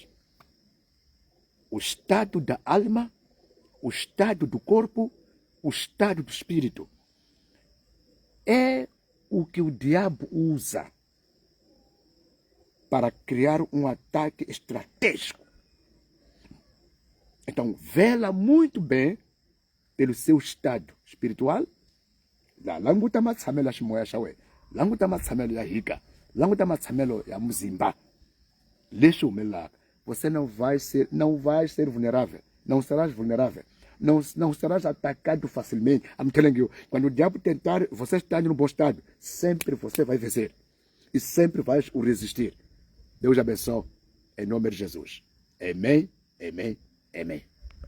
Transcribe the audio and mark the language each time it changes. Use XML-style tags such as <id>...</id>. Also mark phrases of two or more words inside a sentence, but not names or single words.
<pt>O estado da alma, o estado do corpo, o estado do espírito é o que o diabo usa para criar um ataque estratégico Então, vela muito bem pelo seu estado espiritual.</pt> <ts>Languta matsamelo shimoya shawe. Languta matsamelo ya hika. Languta matsamelo ya muzimba.</ts> <pt>Deixa o milagre. Você não vai ser vulnerável. Não serás vulnerável. Não serás atacado facilmente.</pt> <en>I'm telling you,</en> <pt>quando o diabo tentar, você está no bom estado, sempre você vai vencer. E sempre vais o resistir. Deus abençoe. Em nome de Jesus. Amém, amém, amém.</pt>